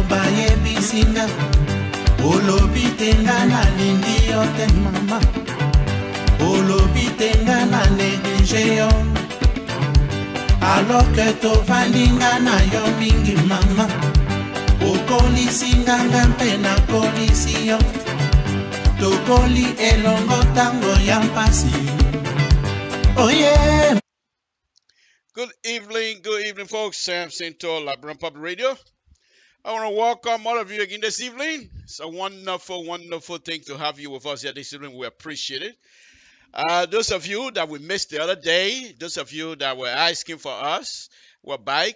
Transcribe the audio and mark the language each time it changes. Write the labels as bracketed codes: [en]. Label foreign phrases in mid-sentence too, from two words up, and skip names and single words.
[ln] bayebisinga olobi tenga nalingi yo te mama olobi tenga na neglige yo [fr] alors que [ln] tovandinga na yo mingi mama okolisinga nga mpe nakolisi yo tokoli elongo tango ya mpasi oye. [en] Good evening, folks. Sam Sinto, LIBERIA Public Radio. I want to welcome all of you again this evening. It's a wonderful, wonderful thing to have you with us here this evening. We appreciate it. Those of you that we missed the other day, those of you that were asking for us, we're back.